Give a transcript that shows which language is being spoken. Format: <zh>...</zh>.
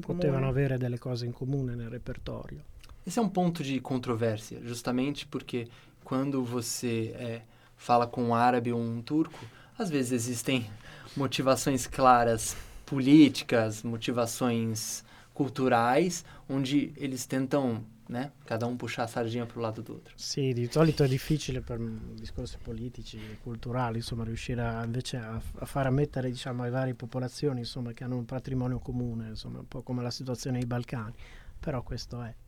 <it>potevano avere delle cose in comune nel repertorio.</it> <pt>Esse é um ponto de controvérsia, justamente porque quando você fala com um árabe ou um turco, às vezes existem motivações claras, políticas, motivações culturais, onde eles tentam, né, cada puxar a sardinha para o lado do outro.</pt> <it>Sim, de solito é difícil per discorsi politici e culturali, insomma, riuscire a far ammettere, diciamo, ai vari popolazioni, insomma, che hanno un patrimonio comune, insomma, un po' come la situazione nei Balcani, però questo è.</it>